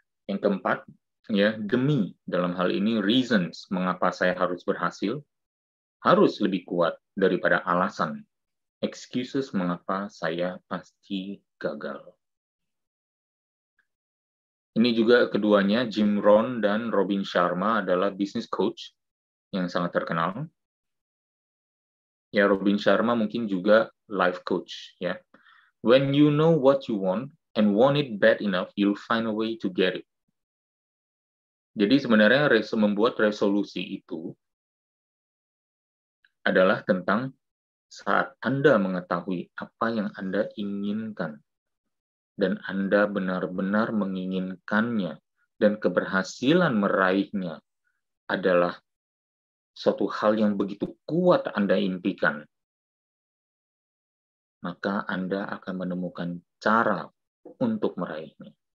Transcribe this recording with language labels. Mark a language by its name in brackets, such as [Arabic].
[Indonesian] Yang keempat, ya, demi dalam hal ini reasons mengapa saya harus berhasil harus lebih kuat daripada alasan excuses mengapa saya pasti gagal. Ini juga keduanya, Jim Rohn dan Robin Sharma adalah business coach yang sangat terkenal. Ya, Robin Sharma mungkin juga life coach, ya. [English] When you know what you want and want it bad enough, you'll find a way to get it. [Indonesian] Jadi sebenarnya membuat resolusi itu adalah tentang saat Anda mengetahui apa yang Anda inginkan dan Anda benar-benar menginginkannya dan keberhasilan meraihnya adalah suatu hal yang begitu kuat Anda impikan, maka Anda akan menemukan cara untuk meraihnya.